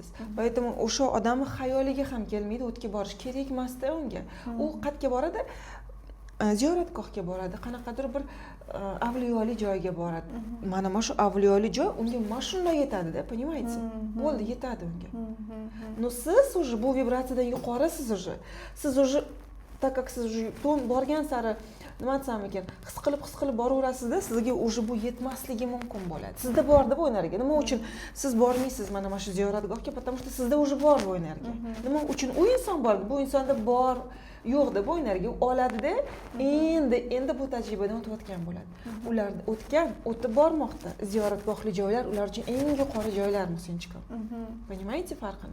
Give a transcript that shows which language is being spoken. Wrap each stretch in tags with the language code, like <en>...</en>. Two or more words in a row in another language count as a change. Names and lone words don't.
<uz>Поэтому o'sha odamning xayoliga ham kelmaydi o'tga borish kerak emas-da unga. U qayerga boradi? Ziyoratgohga boradi, qanaqadir bir avliyoli joyga boradi. Mana shu avliyoli joy unga mashina yetadi-da, понимаете? Bo'ldi, yetadi unga. Но siz уже bu vibratsiyadan yuqorisiz уже. Siz</uz> <ru>уже так как</ru> <uz>siz уже ton borgan sari nima desam ekan, his qilib boraverasizda, sizga уже bu yetmasligi mumkin bo'ladi. Sizda bor-da bu energiya. Nima uchun siz bormaysiz mana shu ziyoratgohga?</uz> <ru>Потому что</ru> <uz>sizda уже bor bu energiya. Nima uchun u inson bor? Bu insonda bor, yo'q-da bu energiya oladi-da, endi bu tajribadan o'tayotgan bo'ladi. Ular o'tib bormoqda. Ziyoratgohli joylar ular uchun eng yuqori joylar Musinchiko. Понимаете farqini?</uz>